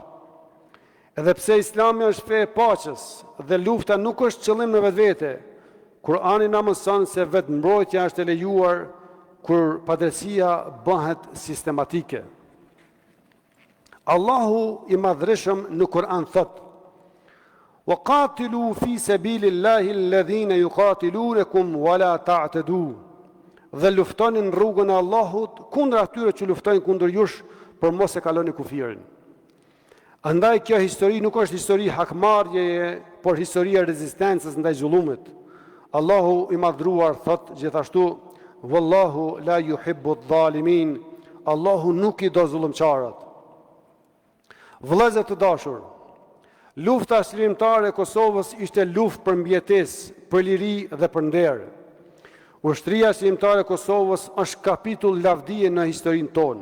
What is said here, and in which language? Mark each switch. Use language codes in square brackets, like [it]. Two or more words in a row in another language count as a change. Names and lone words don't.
[sq] Edhe pse Islami është fe e paqes dhe lufta nuk është qëllim në vetvete, Kurani na mëson se vetë mbrojtja është e lejuar kur padrejtësia bëhet sistematike. Allahu i madhreshëm në Kur'an thot: [ar] "وقاتلوا في سبيل الله الذين يقاتلونكم ولا تعتدوا." [sq] Dhe luftoni në rrugën e Allahut kundër atyre që luftojnë kundër jush, por mos e kaloni kufirin. Andaj kjo histori nuk është histori hakmarrjeje, por historia e rezistencës ndaj zullumit. Allahu i madhruar thot gjithashtu: [ar] "والله لا يحب الظالمين." [sq] Allahu nuk i do zullumçarët. Vëllezër të dashur, lufta çlirimtare e Kosovës ishte luftë për mbijetesë, për liri dhe për nder. Ushtria çlirimtare e Kosovës është kapitull lavdije në historinë tonë.